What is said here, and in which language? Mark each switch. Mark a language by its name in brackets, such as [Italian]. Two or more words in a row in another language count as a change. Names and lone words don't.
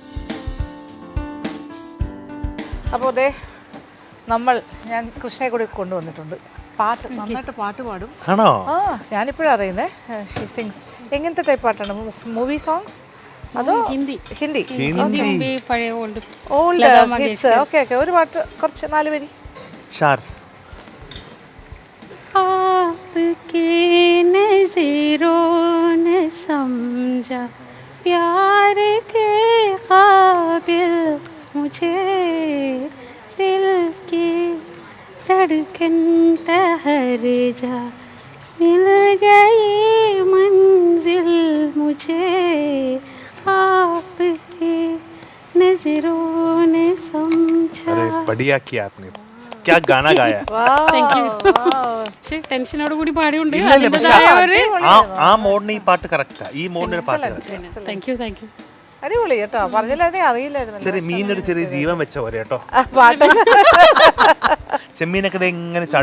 [Malayalam] അപ്പോൾ ഞാൻ കൃഷ്ണയെ കൂടി കൊണ്ടുവന്നിട്ടുണ്ട്. പാട്ട് നന്നായിട്ട് പാട്ട് പാടും. ആണോ? ഞാനിപ്പോഴും അറിയുന്നേ. [English] she sings. [Malayalam] എങ്ങനത്തെ ടൈപ്പ് പാട്ടാണ്? [English] movie songs [Malayalam] അതോ ഹിന്ദി? പഴയ ഓൾഡ് ഹിറ്റ്സ്. [English] okay okay, [Malayalam] ഒരു പാട്ട് കുറച്ച് 4 വരി. [Hindi] आपकी नज़रों ने समझा प्यार के काबिल मुझे, दिल की धड़कन ठहर जा, मिल गई मंजिल मुझे, आपकी नज़रों ने समझा. अरे बढ़िया किया आपने, क्या गाना गाया. [Malayalam] ടെൻഷനോട് കൂടി പാടിയുണ്ട്. ആ മോഡിന് ഈ പാട്ട് കറക്റ്റാ, ഈ മോഡിന് പാട്ട്. [English] thank you. [Malayalam] അടിപൊളി കേട്ടോ. പറഞ്ഞില്ലാതെ അറിയില്ലായിരുന്നു. ചെറിയ മീനൊരു ചെറിയ ജീവൻ വെച്ച പോലെ കേട്ടോ. പാട്ട് ചെമ്മീനൊക്കെ ഇങ്ങനെ ചാടി